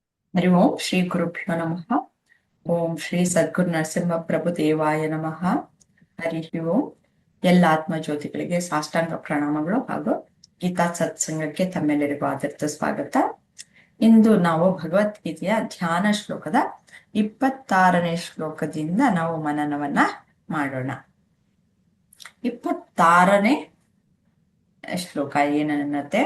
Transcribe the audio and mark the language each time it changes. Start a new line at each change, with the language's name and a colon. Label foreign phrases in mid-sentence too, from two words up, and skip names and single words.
Sanskrit: ಹರಿ ಓಂ ಶ್ರೀ ಗುರುಭ್ಯೋ ನಮಃ. ಓಂ ಶ್ರೀ ಸದ್ಗುರು ನರಸಿಂಹ ಪ್ರಭು ದೇವಾಯ ನಮಃ. ಹರಿ ಓಂ.
Kannada: ಎಲ್ಲ ಆತ್ಮಜ್ಯೋತಿಗಳಿಗೆ ಸಾಷ್ಟಾಂಗ ಪ್ರಣಾಮಗಳು ಹಾಗೂ ಗೀತಾ ಸತ್ಸಂಗಕ್ಕೆ ತಮ್ಮೆಲ್ಲರಿಗೂ ಆದರದ ಸ್ವಾಗತ. ಇಂದು ನಾವು ಭಗವದ್ಗೀತೆಯ ಧ್ಯಾನ ಶ್ಲೋಕದ 26ನೇ ಶ್ಲೋಕದಿಂದ ನಾವು ಮನನವನ್ನ ಮಾಡೋಣ. 26ನೇ ಶ್ಲೋಕ ಏನನ್ನತ್ತೆ?